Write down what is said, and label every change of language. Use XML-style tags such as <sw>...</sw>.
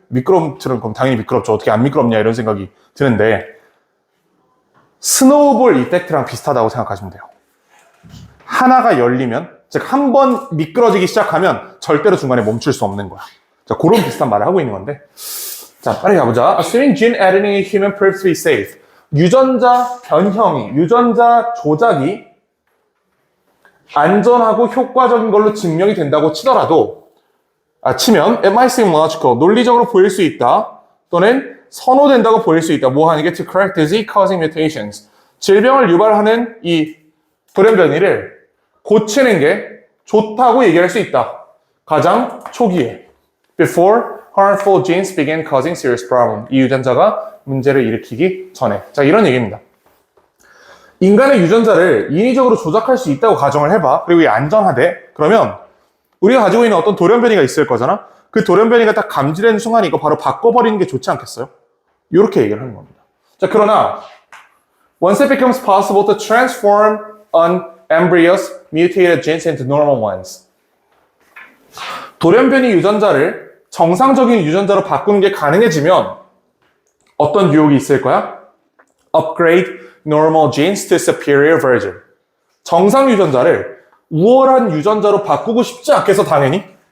<ko>미끄럼틀은 그럼 당연히 미끄럽죠. 어떻게 안 미끄럽냐 이런 생각이 드는데 스노우볼 이펙트랑 비슷하다고 생각하시면 돼요. 하나가 열리면 즉 한 번 미끄러지기 시작하면 절대로 중간에 멈출 수 없는 거야. 자, 그런 비슷한 말을 하고 있는 건데 자, 빨리 가보자.</ko> <en>Assuming gene editing in human proves to be safe.</en> <ko>유전자 변형이, 유전자 조작이 안전하고 효과적인 걸로 증명이 된다고 치더라도 치면</ko> <en>it might seem logical.</en> <ko>논리적으로 보일 수 있다. 또는 선호된다고 보일 수 있다. 뭐 하는 게</ko> <en>to correct disease causing mutations.</en> <ko>질병을 유발하는 이 돌연변이를 고치는 게 좋다고 얘기할 수 있다. 가장 초기에</ko> <en>before harmful genes begin causing serious problem.</en> <ko>이 유전자가 문제를 일으키기 전에. 자, 이런 얘기입니다. 인간의 유전자를 인위적으로 조작할 수 있다고 가정을 해봐. 그리고 이게 안전하대. 그러면 우리가 가지고 있는 어떤 돌연변이가 있을 거잖아. 그 돌연변이가 딱 감지되는 순간 이거 바로 바꿔버리는 게 좋지 않겠어요? 이렇게 얘기를 하는 겁니다. 자, 그러나</ko> <en>once it becomes possible to transform an embryos mutated genes into normal ones.</en> <ko>돌연변이 유전자를 정상적인 유전자로 바꾸는 게 가능해지면 어떤 유혹이 있을 거야?</ko> <en>Upgrade normal genes to superior version.</en> <ko>정상 유전자를 우월한 유전자로 바꾸고 싶지 않겠어, 당연히.</ko>